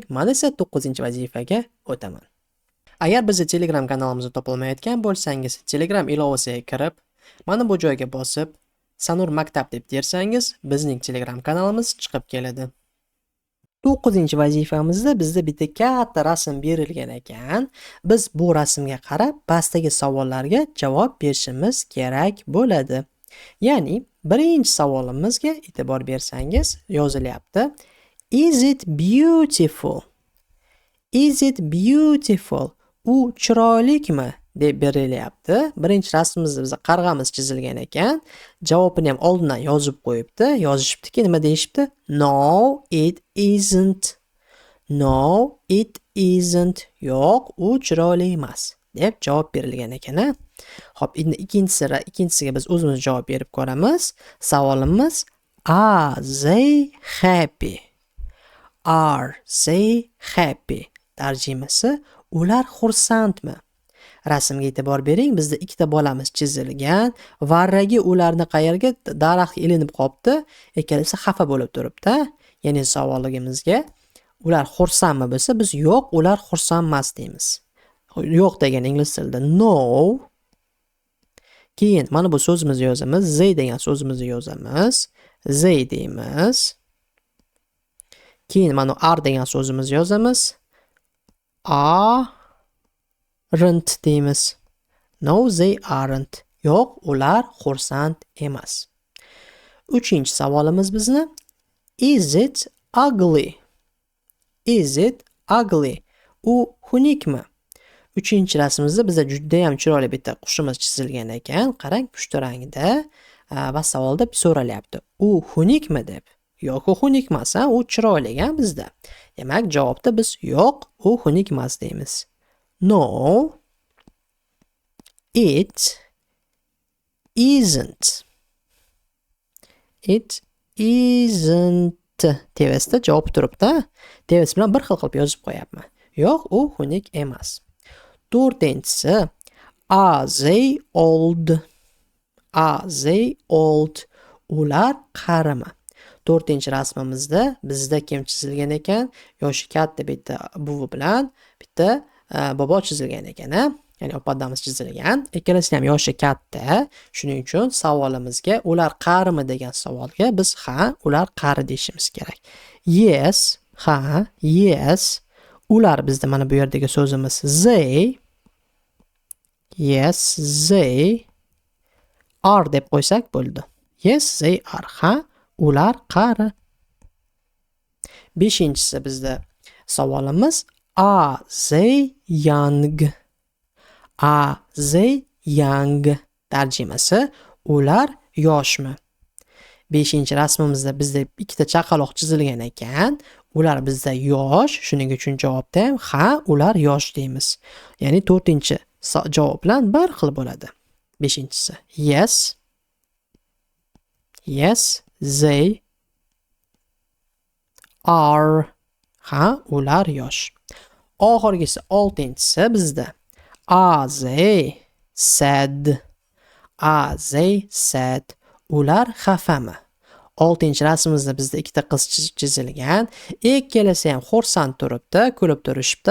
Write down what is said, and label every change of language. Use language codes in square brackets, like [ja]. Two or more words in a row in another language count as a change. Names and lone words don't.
[uz] Mana esa 9-vazifaga o'taman. Agar bizni Telegram kanalimizda topolmayotgan bo'lsangiz, Telegram ilovasiga kirib, mana bu joyga bosib, Sanur maktab deb tersangiz, bizning Telegram kanalimiz chiqib keladi. 9-vazifamizda bizda bitta katta rasm berilgan ekan. Biz bu rasmga qarab, pastdagi savollarga javob berishimiz kerak bo'ladi. Ya'ni, birinchi savolimizga e'tibor bersangiz, yozilyapti. [en] Is it beautiful? Is it beautiful? [uz] U chiroylikmi deb berilyapti. Birinchi rasmimizda bizda qarg'amiz chizilgan ekan. Javobini ham oldindan yozib qo'yibdi. Yozishibdiki, nima deyishibdi? [en] No, it isn't. No, it isn't. [uz] Yo'q, u chiroyli emas deb javob berilgan ekan. Xo'p, endi ikkinchisiga biz o'zimiz javob berib ko'ramiz. [en] Savolimiz are they happy? Are they happy? [uz] Tarjimasi ular xursandmi? Rasmga e'tibor bering, bizda ikkita bolamiz chizilgan. Varragi ularni qayerga? Daraxtga ilinib qopti. Ikkalasi xafa bo'lib turibdi. Ya'ni savoligimizga ular xursandmi bo'lsa, biz yo'q, ular xursand emas deymiz. yo'q degan ingliz tilida no. Keyin mana bu so'zimizni yozamiz. They degan so'zimizni yozamiz. They deymiz. Keyin mana are degan so'zimizni yozamiz. Aren't deymiz. [en] No, they aren't. [uz] Yo'q, ular xursand emas. 3-savolimiz bizni [en] is it ugly? Is it ugly? [uz] U xunukmi? 3-rasmimizda bizda juda ham chiroyli bitta qushimiz chizilgan ekan. Qarang, pushti rangda va savolda so'ralyapti. U xunukmi deb. Yo'q, u xunuk emas, u chiroyli ekan bizda. Demak, javobda biz yo'q, u xunuk emas deymiz. [en] No, it isn't. It isn't. [uz] Tevasida javob turibdi. Tevas bilan bir xil qilib yozib qo'yapman. Yo'q, u xunuk emas. [en] 4-si are they old? Are they old? [uz] Ular qarimi? 4-rasmimizda bizda kim chizilgan ekan? Yoshi katta bitta buvi bilan bitta bobo chizilgan ekan, ya'ni opadamiz chizilgan. Ikkalasi ham yoshi katta. Shuning uchun savolimizga ular qarimi degan savolga biz ha, ular qari deyishimiz kerak. [en] Yes, ha, yes. [uz] Ular bizda mana bu yerdagi so'zimiz they. [en] Yes, they are [uz] deb qo'ysak bo'ldi. [en] Yes, they are. [uz] Ha, ular qari. 5-si bizda savolimiz [en] are they young? Are they young? [uz] Tarjimasi ular yoshmi? 5-rasmimizda bizda ikkita chaqaloq chizilgan ekan. Ular bizda yosh, shuning uchun javobda ham ha, ular yosh deymiz. Ya'ni 4-javob bilan bir xil bo'ladi. [en] 5-si yes. Yes, they are. [uz] Ha, ular yosh. Oxirgisi 6-si bizda [en] are they sad? Are they sad? [uz] Ular xafami? 6-rasmimizda bizda ikkita qiz chizilgan. Ikkalasi ham xursand turibdi, kulib turishibdi.